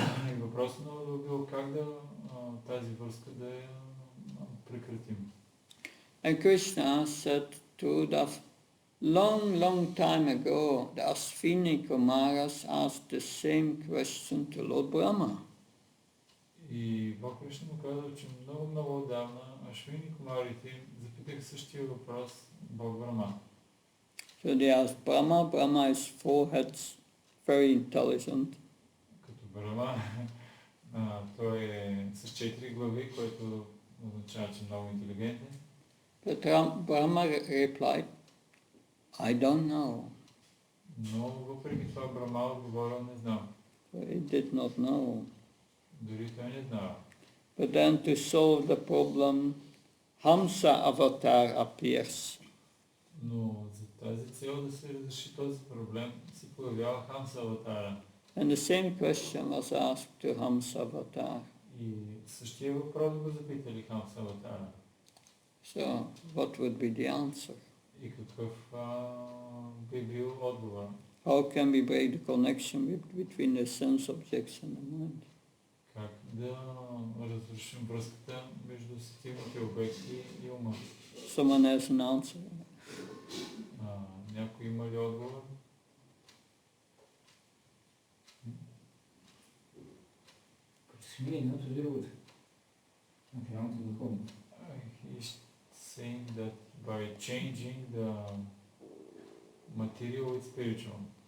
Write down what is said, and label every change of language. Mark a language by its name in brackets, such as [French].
[Bulgarian] И въпросът на бил как да тази връзка да я прекратим. [English] And Krishna said to Uddhav, long time ago, the Ashwini Kumaras asked the same question to Lord Brahma. [Bulgarian] И Бог Кришна му казва, че много отдавна Ашвини Кумарите запитах същия въпрос Бог Брахма. [English] So they asked Brahma. Brahma is four heads, very intelligent. [Bulgarian] Като Брахма, той е с 4 глави, което означава, че много интелигентен. [English] But Brahma replied, I don't know. [Bulgarian] Но въпреки това Брахма отговорил не знам. [English] He did not know. [Bulgarian] Дори той не знава. [English] But then to solve the problem, Hamsa avatar appears. [Bulgarian] Но за тази цел да се разреши този проблем се появява Хамса аватара. [English] And the same question was asked to Hamsa avatar. [Bulgarian] И същия въпрос го запитали Хамса аватара. [English] So what would be the answer? [Bulgarian] И какъв би бил отговор? [English] How can we break the connection between the sense objects and the mind? [Bulgarian] Как да разрушим връзката между сетивните обекти и ума? [English] Someone has an answer? [Bulgarian] Някой има ли отговор? Като смие едното с другото. Материалното и духовното. [English] He's saying that by changing the material with spiritual.